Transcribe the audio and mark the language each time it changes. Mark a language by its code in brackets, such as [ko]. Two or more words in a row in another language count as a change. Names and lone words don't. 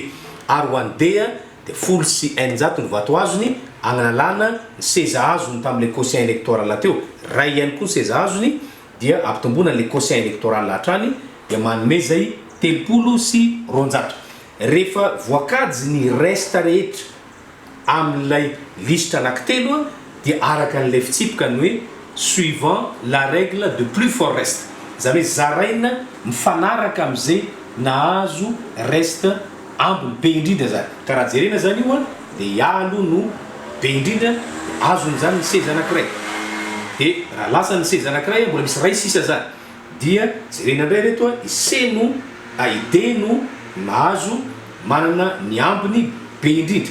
[mg] Ary ho an'ny D dia folo sy eninjato ny vato azony analana ny seza azony tamin'ilay [fr] quotient électoral [mg] teo ray ihany koa seza azony dia ampitombona n'ilay [fr] quotient électoral [mg] hatrany dia manome zay telopolo sy roanjato. Rehefa voakajy ny reste rehetra amin'ilay listra anankitelo dia araka n'ilay fitsipika ny hoe [fr] suivant la règle de plus fort reste. [mg] Zany hoe zaraina mifanaraka amin'izay nahazo reste ambiny be indrindra zany. Karaha jerena zany io dia alo no be indrindra azony zany ny seza anankiray. Dia raha lasa ny seza anankiray mbola misy ray sisa zany dia jerena indray reto i C no D no mahazo manana ny ambiny be indrindra.